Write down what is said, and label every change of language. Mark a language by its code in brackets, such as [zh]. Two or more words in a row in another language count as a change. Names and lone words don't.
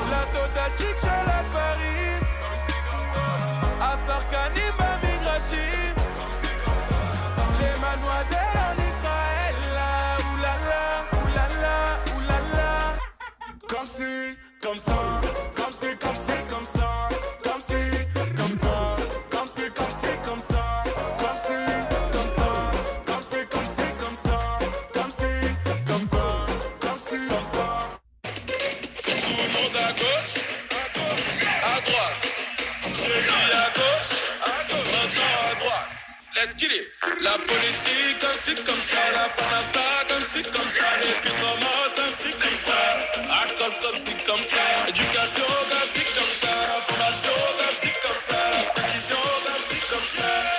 [fr] total chic salade farine. [he] השחקנים במגרשים, [fr] les mademoiselles en Israël, là, oulala, oulala, oulala. Comme si, comme ça, comme si, comme si, comme ça, comme si, comme ça, comme si, comme si, comme ça, comme si, comme ça, comme si, comme si, comme ça, comme si, comme ça, comme si, comme ça. Tout le monde à gauche, à droite. J'ai dit à gauche, maintenant à droite. [en] Let's get it. [fr] La politique, comme ci, comme ça. La panasta, comme ci, comme ça. Les puces en mode, comme ci, comme ça. Alcool, comme ci, comme ça. Éducation, comme ci, comme ça. Information, comme ci, comme ça. Précision, comme ci, comme ça.